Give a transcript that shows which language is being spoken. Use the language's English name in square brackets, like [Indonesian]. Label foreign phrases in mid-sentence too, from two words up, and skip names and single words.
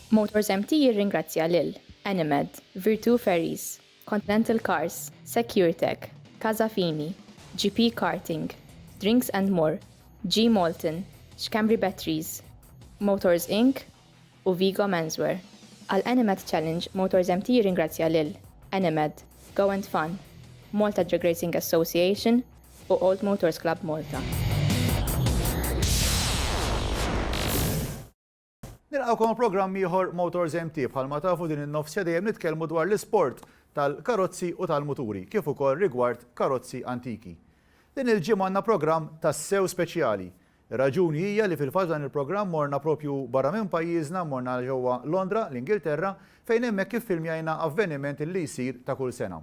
[Maltese] Motorsmt jirringrazzja lil Animed, Virtu Ferries, Continental Cars, SecureTech, Casafini, GP Karting, Drinks and More, G Malton, Xcambri Batteries, Motors Inc. u Vigo Menswear. Għal Animed Challenge Motorsmt jirringrazzja lil Animed, Go and Fun, Malta Drag Racing Association u Old Motors Club Malta. Nilqawkom programm ieħor Motorsmt bħalma tafu din in-nofsja dejjem nitkellmu dwar l-isport tal-karozzi u tal-muturi kif ukoll rigward karozzi antiki. Din il-ġimgħa għandna programm tassew speċjali. Ir-raġuni hija li fil-fatt dan il-programm morna propju barra minn pajjiżna morna ġewwa Londra, l-Ingilterra, fejn hemmhekk iffilmjajna avveniment li jsir ta' kull sena.